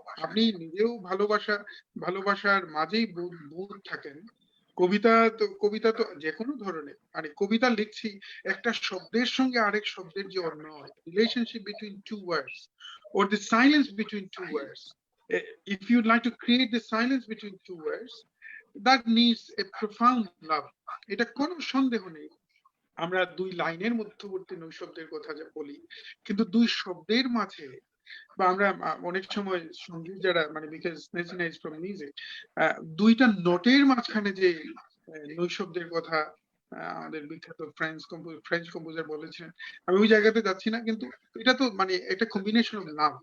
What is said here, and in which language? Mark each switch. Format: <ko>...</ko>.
<bn>আপনি নিজেও ভালোবাসার মাঝেই বোধ থাকেন। কবিতা তো যে কোনো ধরনের, মানে কবিতা লিখছি একটা শব্দের সঙ্গে আরেক শব্দের যে অন্যয়,</bn> <en>Relationship between two words or the silence between two words. If you'd like to create the silence between two words, that needs a profound love.</en> <bn>এটা কোনো সন্দেহ নেই। আমরা দুই লাইনের মধ্যবর্তী নৈশব্দের কথা যা বলি, কিন্তু দুই শব্দের মাঝে, বা আমরা অনেক সময় সঙ্গীত যারা মানে</bn> <en>because Snezhina is from music,</en> <bn>দুইটা নোটের মাঝখানে যে নৈশব্দের কথা আমাদের বিখ্যাত ফ্রেঞ্চ কম্পোজার বলেছেন, আমি ওই জায়গাতে যাচ্ছি না, কিন্তু এটা তো মানে একটা কম্বিনেশন অফ লাভ।</bn>